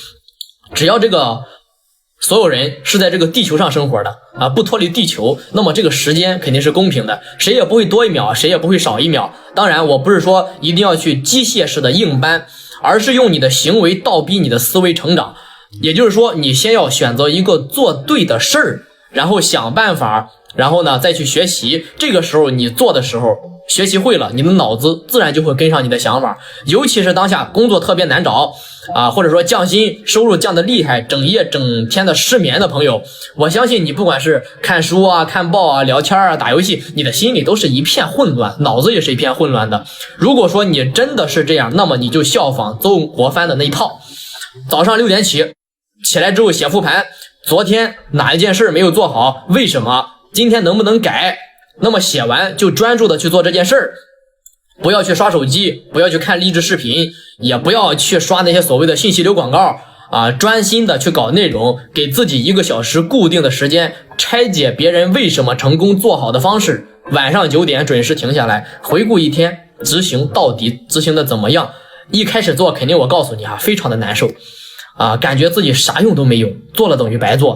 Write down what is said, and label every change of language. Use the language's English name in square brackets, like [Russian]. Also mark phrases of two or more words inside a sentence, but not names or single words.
[Chinese] 只要這個所有人是在這個地球上生活的不脫離地球，那麼這個時間肯定是公平的，誰也不會多1秒，誰也不会少1秒。當然我不是說一定要去機械式的硬搬，而是用你的行為倒逼你的思維成長。也就是說，你先要選擇一個做對的事兒，然後想辦法然後呢再去学習。这個時候你做的時候學習會了，你的腦子自然就會跟上你的想法。尤其是當下工作特別難找或者說降薪收入降得厲害，整夜整天的失眠的朋友，我相信你不管是看書啊、看報啊、聊天啊、打遊戲，你的心裡都是一片混亂，腦子也是一片混亂的。如果說你真的是這樣，那麼你就效仿曾國藩的那一套，早上6點起來之後寫復盤，昨天哪一件事沒有做好，為什麼，今天能不能改，那麼寫完就專注的去做這件事兒，不要去刷手機，不要去看勵志視頻，也不要去刷那些所謂的信息流廣告專心的去搞內容，給自己1個小時固定的時間，拆解別人為什麼成功做好的方式，晚上9點準時停下來，回顧一天，執行到底執行的怎麼樣。一開始做肯定我告訴你非常的難受感覺自己啥用都沒有，做了等於白做。